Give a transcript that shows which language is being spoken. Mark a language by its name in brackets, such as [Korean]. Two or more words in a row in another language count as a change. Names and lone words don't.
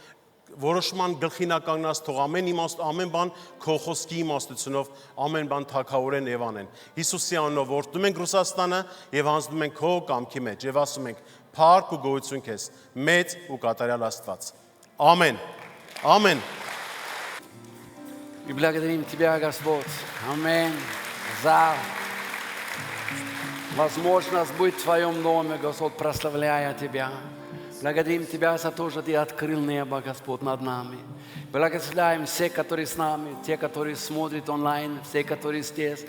[Armenian] որոշման գլխին կանգնած թող ամեն բան քո խոսքի իմաստությունով ամեն բան թագավորեն եւ անեն։ Հիսուսի անունով օրհնում ենք Ռուսաստանը եւ հանձնում ենք քո կամքի մեջ եւ ասում ենք փառք ու գոհություն քեզ, մեծ ու կատարյալ Աստված։ Ամեն։ Ամեն։ [Russian] И благодарим Тебя, Господь. Аминь. За возможность быть в Твоем доме, Господь, прославляя Тебя. Благодарим Тебя за то, что Ты открыл небо, Господь, над нами. Благословляем всех, которые с нами, те, которые смотрят онлайн, все, которые здесь.